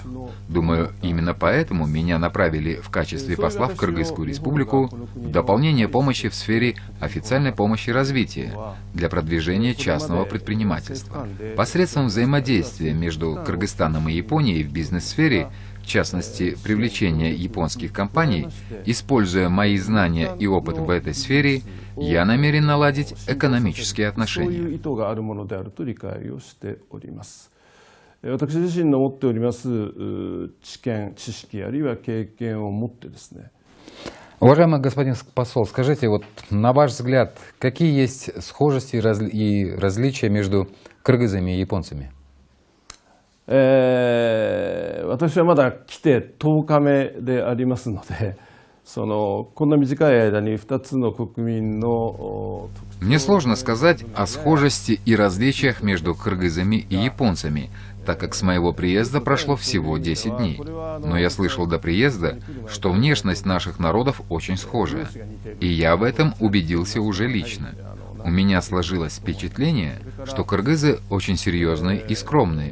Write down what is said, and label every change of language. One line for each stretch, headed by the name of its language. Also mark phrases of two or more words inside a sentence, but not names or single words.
Russian: Думаю, именно поэтому меня направили в качестве посла в Кыргызскую республику в дополнение помощи в сфере официальной помощи развития для продвижения частного предпринимательства. Посредством взаимодействия между Кыргызстаном и Японией в бизнес-сфере, в частности, привлечения японских компаний, используя мои знания и опыт в этой сфере, я намерен наладить экономические отношения.
Japanese: 私自身の持っております知見、知識あるいは経験を持ってですね。
Russian: Уважаемый господин посол, скажите, на ваш взгляд, какие есть схожести и различия между кыргызами и японцами?
Japanese: 私はまだ来て10日目でありますので、こんな短い間に2つの国民の
Russian: Мне сложно сказать о схожести и различиях между кыргызами и японцами, так как с моего приезда прошло всего 10 дней. Но я слышал до приезда, что внешность наших народов очень схожая. И я в этом убедился уже лично. У меня сложилось впечатление, что кыргызы очень серьезные и скромные.